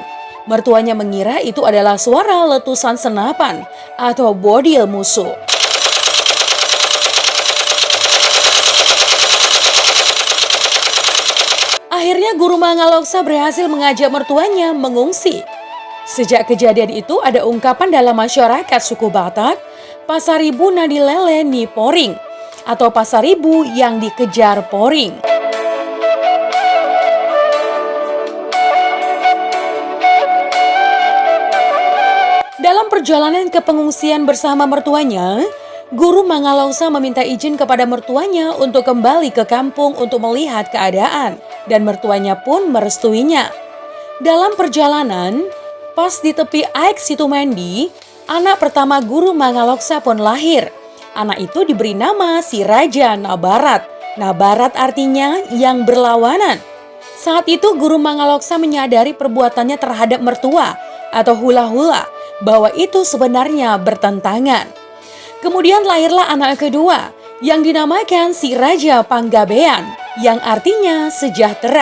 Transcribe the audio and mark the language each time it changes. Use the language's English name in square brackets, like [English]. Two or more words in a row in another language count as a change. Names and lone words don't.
[Indonesian] Mertuanya mengira itu adalah suara letusan senapan atau bodil musuh. Akhirnya Guru Mangaloksa berhasil mengajak mertuanya mengungsi. Sejak kejadian itu ada ungkapan dalam masyarakat suku Batak, Pasaribu [Batak Toba] nadilele ni poring, [Indonesian] atau Pasaribu yang dikejar poring. Dalam perjalanan ke pengungsian bersama mertuanya, Guru Mangaloksa meminta izin kepada mertuanya untuk kembali ke kampung untuk melihat keadaan. Dan mertuanya pun merestuinya. Dalam perjalanan, pas di tepi Aik Situmendi, anak pertama Guru Mangaloksa pun lahir. Anak itu diberi nama si Raja Nabarat. Nabarat artinya yang berlawanan. Saat itu Guru Mangaloksa menyadari perbuatannya terhadap mertua atau hula-hula bahwa itu sebenarnya bertentangan. Kemudian lahirlah anak kedua yang dinamakan si Raja Panggabean, yang artinya sejahtera.